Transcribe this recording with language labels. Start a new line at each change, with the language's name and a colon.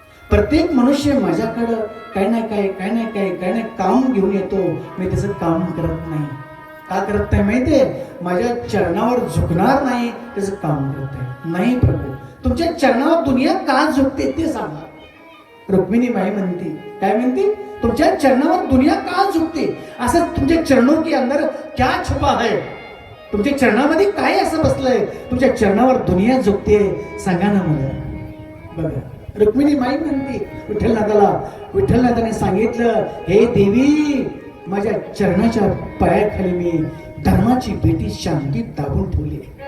Marathi: प्रत्येक मनुष्य माझ्याकडं काय नाही काम घेऊन येतो, मी त्याचं काम करत नाही. का करत नाही माहितीये? माझ्या चरणावर झुकणार नाही, त्याचं काम करत आहे. नाही प्रभू, तुमच्या चरणावर दुनिया का झुकते ते सांगा. रुक्मिणी माई म्हणते, काय म्हणते? तुमच्या चरणावर दुनिया का झुकते? असं तुमच्या
Hindi: चरणों के अंदर क्या छुपा है?
Marathi: तुमच्या चरणामध्ये काय असं बसलंय तुमच्या चरणावर दुनिया झुकते? सांगा ना मला. बघा रुक्मिणी माई म्हणते विठ्ठलनाथाला, विठ्ठलनाथाने सांगितलं, हे देवी माझ्या चरणाच्या पायाखाली मी धर्माची पेटी शांती दाबून ठेवली.